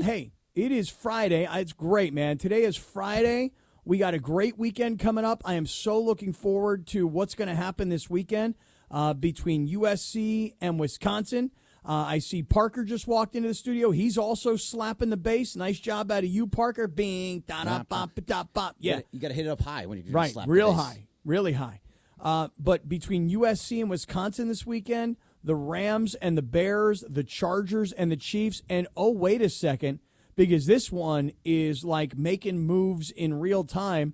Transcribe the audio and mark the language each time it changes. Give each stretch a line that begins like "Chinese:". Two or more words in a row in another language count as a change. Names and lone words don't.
English: hey, it is Friday. It's great, man. Today is Friday. We got a great weekend coming up. I am so looking forward to what's going to happen this weekend between USC and Wisconsin. I see Parker just walked into the studio. He's also slapping the bass. Nice job out of you, Parker. Bing, da da bop da bop. Yeah, You got to hit it up high when you right. slap the Real bass. high, really high. But between USC and Wisconsin this weekend, the Rams and the Bears, the Chargers and the Chiefs, and oh, wait a second, because this one is like making moves in real time.